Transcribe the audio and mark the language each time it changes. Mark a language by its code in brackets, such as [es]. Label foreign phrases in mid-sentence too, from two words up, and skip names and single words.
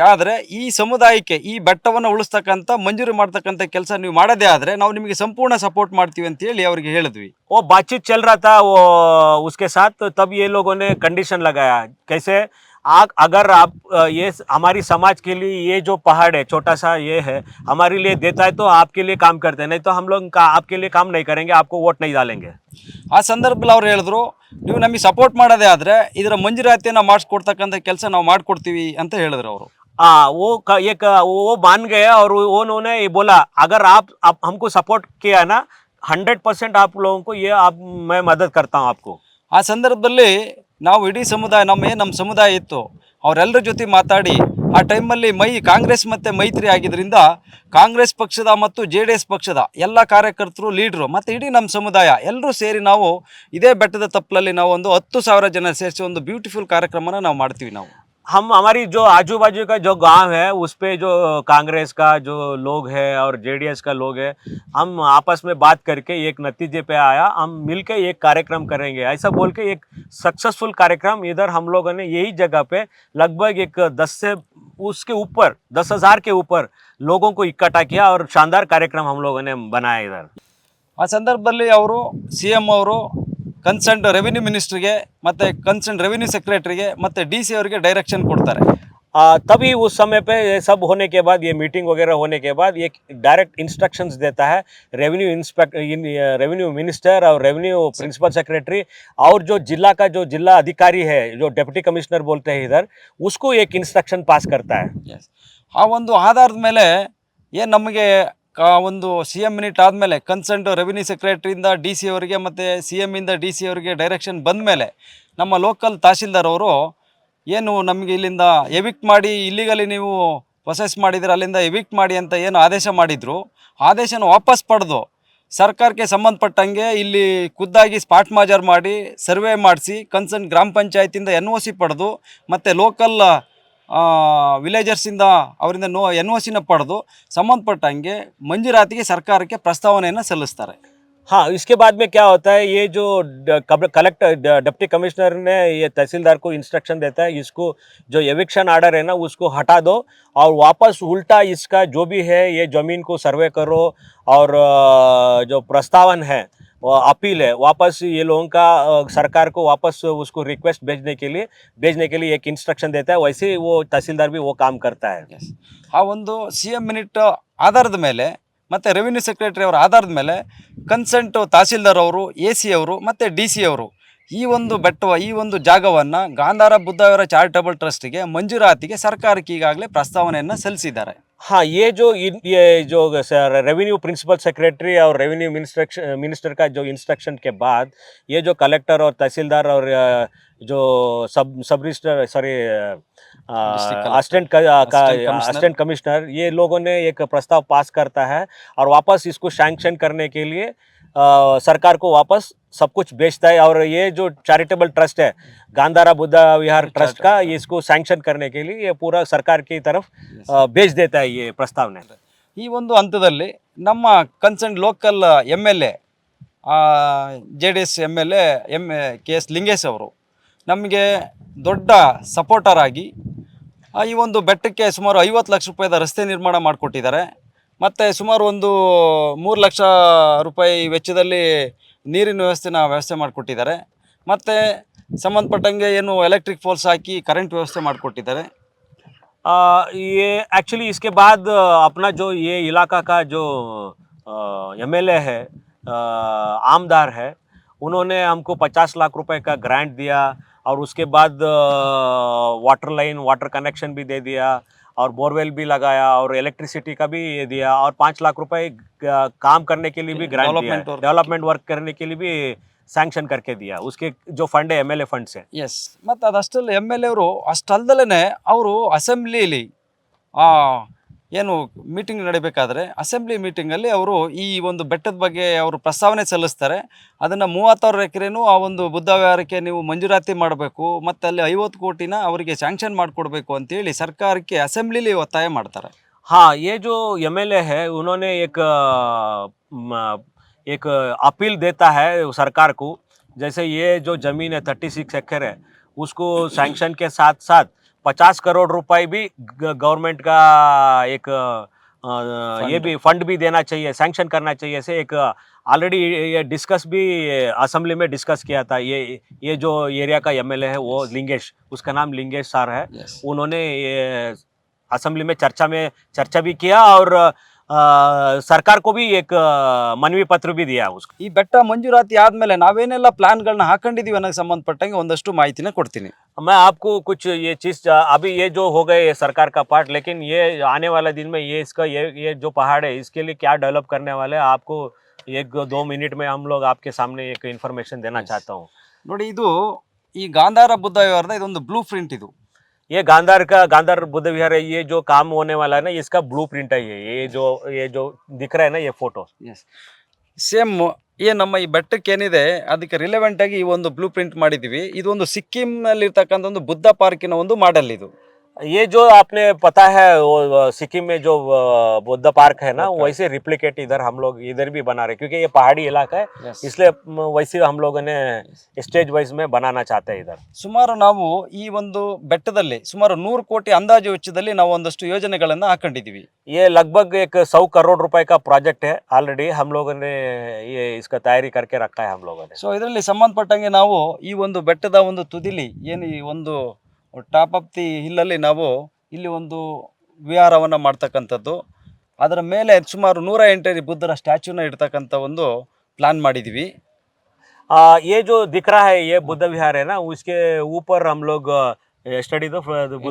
[kn] ಆದರೆ ಈ ಸಮುದಾಯಕ್ಕೆ ಈ ಬೆಟ್ಟವನ್ನು ಉಳಿಸ್ತಕ್ಕಂಥ ಮಂಜೂರು ಮಾಡ್ತಕ್ಕಂಥ ಕೆಲಸ ನೀವು ಮಾಡೋದೇ ಆದರೆ ನಾವು ನಿಮಗೆ ಸಂಪೂರ್ಣ ಸಪೋರ್ಟ್ ಮಾಡ್ತೀವಿ ಅಂತೇಳಿ ಅವರಿಗೆ ಹೇಳಿದ್ವಿ. [hi] वो बातचीत चल रहा था वो उसके साथ, तब ये लोगों ने कंडीशन लगाया, कैसे अगर आप ये हमारी समाज के लिए ये जो पहाड़ है छोटा सा ये है हमारे लिए देता है तो आपके लिए काम करते हैं, नहीं तो हम लोग आपके लिए काम नहीं करेंगे, आपको वोट नहीं डालेंगे। [kn] ಆ ಸಂದರ್ಭದಲ್ಲಿ ಅವ್ರು ಹೇಳಿದ್ರು, ನೀವು ನಮಗೆ ಸಪೋರ್ಟ್ ಮಾಡೋದೇ ಆದರೆ ಇದರ ಮಂಜೂರಾತಿಯನ್ನು ಮಾಡಿಸ್ಕೊಡ್ತಕ್ಕಂಥ ಕೆಲಸ ನಾವು ಮಾಡಿಕೊಡ್ತೀವಿ ಅಂತ ಹೇಳಿದ್ರು ಅವರು. [hi] हाँ एक वो मान गए और वो उन्होंने ये बोला अगर आप हमको सपोर्ट किया ना 100% आप लोगों को ये आप मैं मदद करता हूँ आपको। [kn] ಆ ಸಂದರ್ಭದಲ್ಲಿ ನಾವು ಇಡೀ ಸಮುದಾಯ ನಮ್ಮ ಸಮುದಾಯ ಇತ್ತು ಅವರೆಲ್ಲರ ಜೊತೆ ಮಾತಾಡಿ ಆ ಟೈಮಲ್ಲಿ ಕಾಂಗ್ರೆಸ್ ಮತ್ತು ಮೈತ್ರಿ ಆಗಿದ್ದರಿಂದ ಕಾಂಗ್ರೆಸ್ ಪಕ್ಷದ ಮತ್ತು JDS ಪಕ್ಷದ ಎಲ್ಲ ಕಾರ್ಯಕರ್ತರು ಲೀಡ್ರು ಮತ್ತು ಇಡೀ ನಮ್ಮ ಸಮುದಾಯ ಎಲ್ಲರೂ ಸೇರಿ ನಾವು ಇದೇ ಬೆಟ್ಟದ ತಪ್ಪಲಲ್ಲಿ ನಾವು ಒಂದು 10,000 ಜನ ಸೇರಿಸಿ ಒಂದು ಬ್ಯೂಟಿಫುಲ್ ಕಾರ್ಯಕ್ರಮನ ನಾವು ಮಾಡ್ತೀವಿ ನಾವು. [hi] हम हमारी जो आजू बाजू का जो गांव है उस पे जो कांग्रेस का जो लोग है और JDS का लोग है हम आपस में बात करके एक नतीजे पे आया, हम मिलके एक कार्यक्रम करेंगे ऐसा बोल के एक सक्सेसफुल कार्यक्रम इधर हम लोगों ने यही जगह पे लगभग एक 10 से उसके ऊपर 10,000 के ऊपर लोगों को इकट्ठा किया और शानदार कार्यक्रम हम लोगों ने बनाया इधर। [kn] ಆ ಸಂದರ್ಭದಲ್ಲಿ ಅವರು CM ಅವರು [en] concern revenue [kn] ಮಿನಿಸ್ಟ್ರಿಗೆ ಮತ್ತು [en] concern revenue [kn] ಸೆಕ್ರೆಟರಿಗೆ ಮತ್ತು DC ಅವರಿಗೆ ಡೈರೆಕ್ಷನ್ ಕೊಡ್ತಾರೆ. [hi] तभी उस समय पे ये सब होने के बाद ये मीटिंग वगैरह होने के बाद एक [en] direct instructions [hi] देता है [en] revenue minister [hi] और [en] revenue principal secretary [hi] और जो जिला का जो जिला अधिकारी है जो [en] deputy commissioner [hi] बोलते हैं इधर उसको एक इंस्ट्रक्शन पास करता है. [kn] ಆ ಒಂದು ಆಧಾರದ ಮೇಲೆ ಏನು ನಮಗೆ ಒಂದು [en] CM minute [kn] ಆದಮೇಲೆ [en] concern revenue [kn] ಸೆಕ್ರೆಟರಿಯಿಂದ DC ಅವರಿಗೆ ಮತ್ತು CM ಇಂದ DC ಅವರಿಗೆ ಡೈರೆಕ್ಷನ್ ಬಂದ ಮೇಲೆ ನಮ್ಮ ಲೋಕಲ್ ತಹಸೀಲ್ದಾರ್ ಅವರು ಏನು ನಮಗೆ ಇಲ್ಲಿಂದ ಎವಿಕ್ಟ್ ಮಾಡಿ ಇಲ್ಲಿಗಲಿ ನೀವು ಪ್ರೊಸೆಸ್ ಮಾಡಿದರೆ ಅಲ್ಲಿಂದ ಎವಿಕ್ಟ್ ಮಾಡಿ ಅಂತ ಏನು ಆದೇಶ ಮಾಡಿದರು ಆದೇಶನ ವಾಪಸ್ ಪಡೆದು ಸರ್ಕಾರಕ್ಕೆ ಸಂಬಂಧಪಟ್ಟಂಗೆ ಇಲ್ಲಿ ಖುದ್ದಾಗಿ ಸ್ಪಾಟ್ ಮಾಜರ್ ಮಾಡಿ ಸರ್ವೆ ಮಾಡಿಸಿ ಕನ್ಸರ್ನ್ ಗ್ರಾಮ ಪಂಚಾಯತಿಂದ NOC ಪಡೆದು ಮತ್ತು ಲೋಕಲ್ ವಿಲೇಜರ್ಸಿಂದ ಅವರಿಂದ NOCನ ಪಡೆದು ಸಂಬಂಧಪಟ್ಟಂಗೆ ಮಂಜೂರಾತಿಗೆ ಸರ್ಕಾರಕ್ಕೆ ಪ್ರಸ್ತಾವನೆಯನ್ನು ಸಲ್ಲಿಸ್ತಾರೆ. [hi] हाँ, इसके बाद में क्या होता है ये जो [en] collector deputy commissioner [hi] ने ये तहसीलदार को इंस्ट्रक्शन देता है इसको जो [en] eviction order [hi] है ना उसको हटा दो और वापस उल्टा इसका जो भी है ये ज़मीन को सर्वे करो और जो प्रस्तावन है वो अपील है वापस ये लोगों का सरकार को वापस उसको रिक्वेस्ट भेजने के लिए एक इंस्ट्रक्शन देता है, वैसे वो तहसीलदार भी वो काम करता है. [kn] ಆ ಒಂದು [en] CM minute [kn] ಆಧಾರದ ಮೇಲೆ ಮತ್ತು [en] revenue secretary [kn] ಅವರ ಆಧಾರದ ಮೇಲೆ ಕನ್ಸರ್ನ್ ತಹಸೀಲ್ದಾರ್ ಅವರು AC ಅವರು ಮತ್ತು DC ಅವರು ಈ ಒಂದು ಈ ಒಂದು ಜಾಗವನ್ನು ಗಾಂಧಾರ ಬುದ್ಧವರ ಚಾರಿಟಬಲ್ ಟ್ರಸ್ಟಿಗೆ ಮಂಜೂರಾತಿಗೆ ಸರ್ಕಾರಕ್ಕೆ ಈಗಾಗಲೇ ಪ್ರಸ್ತಾವನೆಯನ್ನು ಸಲ್ಲಿಸಿದ್ದಾರೆ. [hi] हाँ, ये जो [en] revenue principal secretary [hi] और [en] revenue minister [hi] का जो इंस्ट्रक्शन के बाद ये जो कलेक्टर और तहसीलदार और जो [en] sub register sorry assistant commissioner [hi] ये लोगों ने एक प्रस्ताव पास करता है और वापस इसको सैंक्शन करने के लिए सरकार को वापस सब कुछ भेजता है और ये जो [en] charitable trust [hi] है गांधारा बुद्धा विहार ट्रस्ट का इसको सैंक्शन करने के लिए ये पूरा सरकार की तरफ भेज देता है ये प्रस्तावना. [kn] ಈ ಒಂದು ಹಂತದಲ್ಲಿ ನಮ್ಮ [en] concern local MLA JDS MLA [kn] KS ಲಿಂಗೇಶ್ ಅವರು ನಮಗೆ ದೊಡ್ಡ ಸಪೋರ್ಟರ್ ಆಗಿ ಈ ಒಂದು ಬೆಟ್ಟಕ್ಕೆ ಸುಮಾರು 50 ಲಕ್ಷ ರೂಪಾಯಿದ ರಸ್ತೆ ನಿರ್ಮಾಣ ಮಾಡಿಕೊಟ್ಟಿದ್ದಾರೆ ಮತ್ತು ಸುಮಾರು ಒಂದು 3 ಲಕ್ಷ ರೂಪಾಯಿ ವೆಚ್ಚದಲ್ಲಿ ನೀರಿನ ವ್ಯವಸ್ಥೆ ಮಾಡಿಕೊಟ್ಟಿದ್ದಾರೆ ಮತ್ತು ಸಂಬಂಧಪಟ್ಟಂಗೆ ಏನು [en] electric poles [kn] ಹಾಕಿ ಕರೆಂಟ್ ವ್ಯವಸ್ಥೆ ಮಾಡಿಕೊಟ್ಟಿದ್ದಾರೆ. [hi] ये एक्चुअली इसके बाद अपना जो ये इलाका का जो MLA है आमदार है उन्होंने हमको 50 लाख रुपए का ग्रांट दिया और उसके बाद [en] water connection [hi] भी दे दिया और बोरवेल भी लगाया और इलेक्ट्रिसिटी का भी ये दिया और 5 लाख रुपए काम करने के लिए भी ग्रांट दिया, [en] development work [hi] करने के लिए भी ಸ್ಯಾಂಕ್ಷನ್ करके दिया उसके जो फंड है [en] MLA fund [hi] से. [kn] ಎಸ್, ಮತ್ತು ಅದಷ್ಟಲ್ಲ MLA ಅವರು ಅಷ್ಟಲ್ದಲೇ ಅವರು ಅಸೆಂಬ್ಲಿಲಿ ಏನು ಮೀಟಿಂಗ್ ನಡಿಬೇಕಾದ್ರೆ ಅಸೆಂಬ್ಲಿ ಮೀಟಿಂಗಲ್ಲಿ ಅವರು ಈ ಒಂದು ಬೆಟ್ಟದ ಬಗ್ಗೆ ಅವರು ಪ್ರಸ್ತಾವನೆ ಸಲ್ಲಿಸ್ತಾರೆ. ಅದನ್ನು 36 ಎಕರೆನೂ ಆ ಒಂದು ಬುದ್ಧ ವಿಹಾರಕ್ಕೆ ನೀವು ಮಂಜೂರಾತಿ ಮಾಡಬೇಕು ಮತ್ತು ಅಲ್ಲಿ 50 ಕೋಟಿನ ಅವರಿಗೆ ಸ್ಯಾಂಕ್ಷನ್ ಮಾಡಿಕೊಡ್ಬೇಕು ಅಂತೇಳಿ ಸರ್ಕಾರಕ್ಕೆ ಅಸೆಂಬ್ಲಿಲಿ ಒತ್ತಾಯ ಮಾಡ್ತಾರೆ. [hi] हाँ, ये जो MLA है उन्होंने एक अपील देता है सरकार को, जैसे ये जो ज़मीन है 36 एकड़ है उसको सैंक्शन के साथ साथ 50 करोड़ रुपए भी गवर्नमेंट का एक ये भी फंड भी देना चाहिए, सैंक्शन करना चाहिए। ऐसे एक ऑलरेडी ये डिस्कस भी असेंबली में डिस्कस किया था। ये जो एरिया का एमएलए है वो लिंगेश, उसका नाम लिंगेश सर है। [en] Yes. [hi] उन्होंने ये असेंबली में चर्चा भी किया और सरकार को भी एक मनवी पत्र भी दिया उसको। [kn] ಈ ಬೆಟ್ಟ ಮಂಜೂರಾತಿ ಆದ್ಮೇಲೆ ನಾವೇನೆಲ್ಲ ಪ್ಲಾನ್ಗಳನ್ನ ಹಾಕೊಂಡಿದೀವಿ ಅನ್ನೋಕೆ ಸಂಬಂಧಪಟ್ಟಂಗೆ ಒಂದಷ್ಟು ಮಾಹಿತಿನ ಕೊಡ್ತೀನಿ. [hi] मैं आपको कुछ ये चीज़ अभी ये जो हो गए ये सरकार का पार्ट, लेकिन ये आने वाला दिन में ये जो पहाड़ है इसके लिए क्या डेवलप करने वाले हैं आपको 1-2 मिनट में हम लोग आपके सामने एक इन्फॉर्मेशन देना चाहता हूँ। [kn] ನೋಡಿ, ಇದು ಈ ಗಾಂಧಾರ ಬುದ್ಧ ವಿಹಾರದ ಇದೊಂದು [en] blue print [kn] ಇದು. [hi] ये गांधार बुद्ध विहार है, ये जो काम होने वाला है ना इसका ब्लूप्रिंट है। ये जो दिख रहा है ना ये फोटो। [en] yes, same [kn] ನಮ್ಮ ಈ ಬೆಟ್ಟಕ್ಕೆ ಏನಿದೆ ಅದಕ್ಕೆ ರಿಲೆವೆಂಟ್ ಆಗಿ ಈ ಒಂದು [en] blue print [kn] ಮಾಡಿದೀವಿ. ಇದು ಒಂದು ಸಿಕ್ಕಿಂನಲ್ಲಿ ಇರ್ತಕ್ಕಂಥ ಒಂದು ಬುದ್ಧ ಪಾರ್ಕಿನ ಒಂದು ಮಾಡೆಲ್ ಇದು. [hi] ये जो आपने पता है वो सिक्किम में जो बुद्ध पार्क है ना वैसे रिप्लिकेट इधर हम लोग इधर भी बना रहे, क्योंकि ये पहाड़ी इलाका है। [en] Yes. [hi] इसलिए वैसे हम लोगों ने [en] stage wise [hi] में बनाना चाहते हैं इधर। [kn] ಸುಮಾರು ನಾವು ಈ ಒಂದು ಬೆಟ್ಟದಲ್ಲಿ ಸುಮಾರು 100 ಕೋಟಿ ಅಂದಾಜು ವೆಚ್ಚದಲ್ಲಿ ನಾವು ಒಂದಷ್ಟು ಯೋಜನೆಗಳನ್ನ ಹಾಕೊಂಡಿದೀವಿ. [hi] ये लगभग एक 100 करोड़ रुपए का प्रोजेक्ट है। ऑलरेडी हम लोगों ने ये इसका तैयारी करके रखा है हम लोगों ने। [kn] ಸೊ ಇದರಲ್ಲಿ ಸಂಬಂಧಪಟ್ಟಂಗೆ ನಾವು ಈ ಒಂದು ಬೆಟ್ಟದ ಒಂದು ತುದಿಲಿ ಏನು ಈ ಒಂದು [en] top of the [kn] ಹಿಲ್ಲಲ್ಲಿ ನಾವು ಇಲ್ಲಿ ಒಂದು ವಿಹಾರವನ್ನು ಮಾಡ್ತಕ್ಕಂಥದ್ದು, ಅದರ ಮೇಲೆ ಸುಮಾರು 108 ಬುದ್ಧರ ಸ್ಟ್ಯಾಚ್ಯೂನ ಇಡ್ತಕ್ಕಂಥ ಒಂದು ಪ್ಲಾನ್ ಮಾಡಿದ್ದೀವಿ. [hi] ये जो दिख रहा है ये बुद्ध विहार है ना, उसके ऊपर हम लोग स्टडी तो बुद्ध